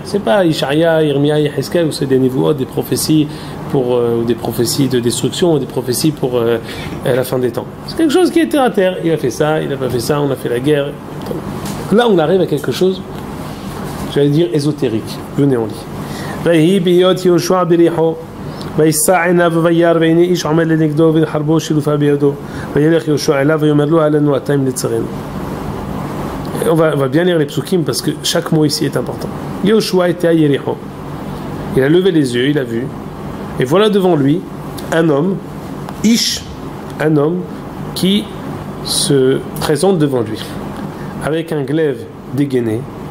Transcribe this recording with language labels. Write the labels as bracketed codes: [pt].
[fr] C'est pas Ishaïa, Irmia, Yeheskel, où c'est des niveaux, des prophéties ou des prophéties de destruction, ou des prophéties pour la fin des temps. C'est quelque chose qui est terre à terre. Il a fait ça, il n'a pas fait ça, on a fait la guerre. Là, on arrive à quelque chose, j'allais dire ésotérique. Venez, on lit. [he] ויהי בהיות יהושע בריחו וישא עיניו וירא והנה איש עומד לנגדו וחרבו שלופה בידו וילך יהושע אליו ויאמר לו עלינו אתה אם לצרינו. [fr] On va bien lire les psukim parce que chaque mot ici est important. Yehoshua était à Yéricho. Il a levé les yeux, il a vu, et voilà devant lui un homme, Ish, un homme qui se présente devant lui avec un glaive dégainé.